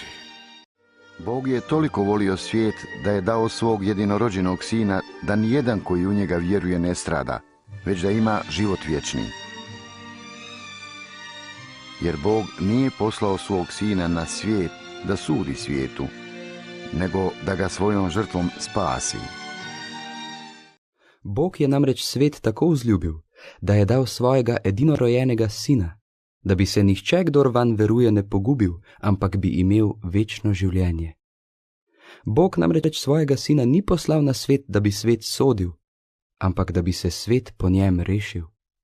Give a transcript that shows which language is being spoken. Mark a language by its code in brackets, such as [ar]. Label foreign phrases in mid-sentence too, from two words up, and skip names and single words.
[hr] Bog je toliko volio svijet da je dao svog jedinorođenog sina da nijedan koji u njega vjeruje ne strada, već da ima život vječni. Jer Bog nije poslao svog sina na svijet da sudi svijetu, nego da ga svojom žrtvom spasi. [sl] Bog je namreč svet tako vzljubil, da je dal svojega edinorojenega sina, da bi se nihče, kdor vanj veruje, ne pogubil, ampak bi imel večno življenje. Bog namreč svojega sina ni poslal na svet, da bi svet sodil, ampak da bi se svet po njem rešil.